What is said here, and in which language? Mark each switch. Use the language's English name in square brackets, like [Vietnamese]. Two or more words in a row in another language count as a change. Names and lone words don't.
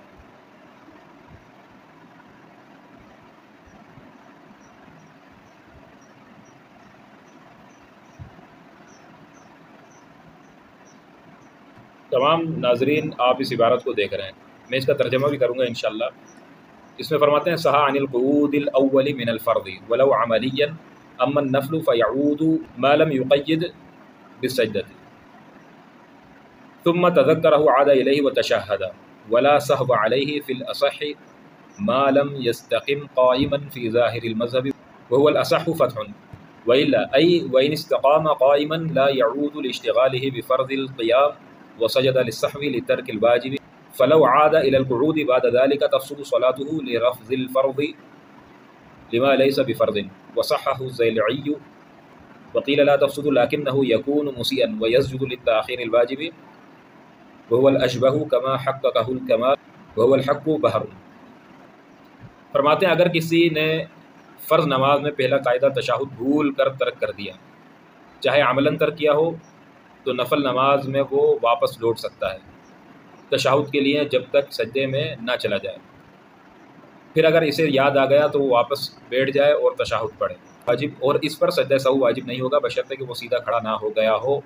[Urdu] تمام ناظرین آپ اس عبارت کو دیکھ رہے ہیں، میں اس کا ترجمہ بھی کروں گا ان شاء اللہ. [Arabic] اس میں فرماتے ہیں، سها عن القعود الأول من الفرض ولو عمليا أما النفل فيعود ما لم يقيد بالسجدة ثم تذكره عاد إليه و تشهد ولا سهو عليه في الأصح ما لم يستقم قائما في ظاهر المذهب وهو الأصح فتح وإلا أي وإن استقام قائما لا يعود لاشتغاله بفرض القيام وسجد للسهو لترك الواجب فلو عاد إلى القعود بعد ذلك تفسد صلاته لرفض الفرض لما ليس بفرض وصححه الزيلعي وقيل لا تفسد لكنه يكون مسيئا ويسجد لتأخير الواجب وهو الأشبه كما حققه الكمال وهو الحق بحر. [Urdu] فرماتے ہیں، اگر کسی نے فرض نماز میں پہلا قاعدہ تشہد بھول کر ترک کر دیا، چاہے عملاً ترک کیا ہو، تو نفل نماز میں وہ واپس لوٹ سکتا ہے تشہد کے لیے جب تک سجدے میں نہ چلا جائے. پھر اگر اسے یاد آ گیا تو وہ واپس بیٹھ جائے اور تشہد پڑھے واجب، اور اس پر سجدہ سہو واجب نہیں ہوگا بشرطے کہ وہ سیدھا کھڑا نہ ہو گیا ہو.